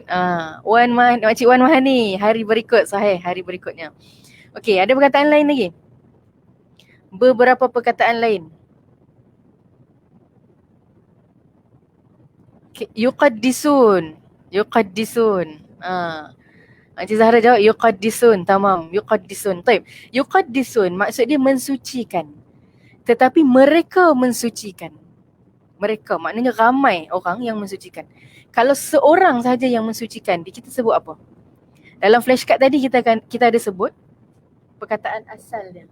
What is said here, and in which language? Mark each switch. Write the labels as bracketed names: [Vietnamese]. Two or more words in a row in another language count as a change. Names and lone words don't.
[Malay] Cik Wan Mahani, hari berikut, sahih. Hari berikutnya. Okey, ada perkataan lain lagi? Beberapa perkataan lain. Yuqaddisun. Yuqaddisun. Encik Zahra jawab yuqaddisun. [Arabic] تمام. يقدسون. [Malay] Taib. Yuqaddisun maksud dia mensucikan. Tetapi mereka mensucikan. Mereka maknanya ramai orang yang mensucikan. Kalau seorang sahaja yang mensucikan, kita sebut apa? Dalam flashcard tadi kita ada sebut perkataan asal dia.